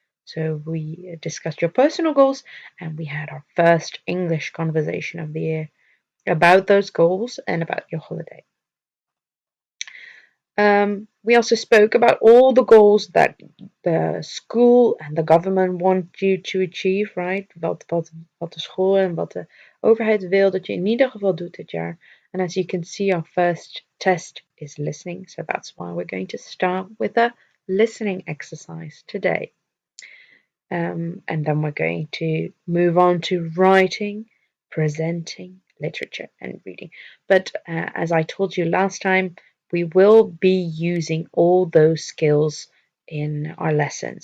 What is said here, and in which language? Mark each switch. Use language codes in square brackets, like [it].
[en] So we discussed your personal goals and we had our first English conversation of the year about those goals and about your holiday. We also spoke about all the goals that the school and the government want you to achieve, right? [nl] Wat de school en wat de overheid wil dat je in ieder geval doet dit jaar. [en] And as you can see, our first test is listening. So that's why we're going to start with a listening exercise today. And then we're going to move on to writing, presenting, literature, and reading. But as I told you last time, we will be using all those skills in our lessons.